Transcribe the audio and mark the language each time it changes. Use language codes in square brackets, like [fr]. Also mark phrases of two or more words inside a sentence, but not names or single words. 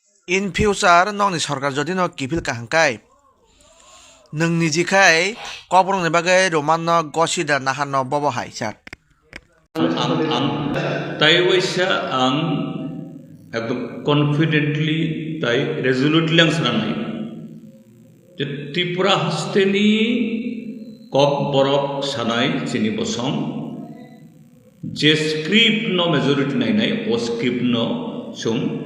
[en] In future [trp] nongni sarkar jodi no kifil kahangkai nungni jikai kobrongni bagai romanno gosida nahanno bobo haisat ang তাই ওইসা আং একদম কনফিডেন্টলি তাই রেজলিউটলি আং সানাই যে ত্রিপুরা হাস্তেনি কক বরক সানাই চিনি বসং যে স্ক্রিপ্ট ন মেজরিটি নাই ও স্ক্রিপ্ট ন সুম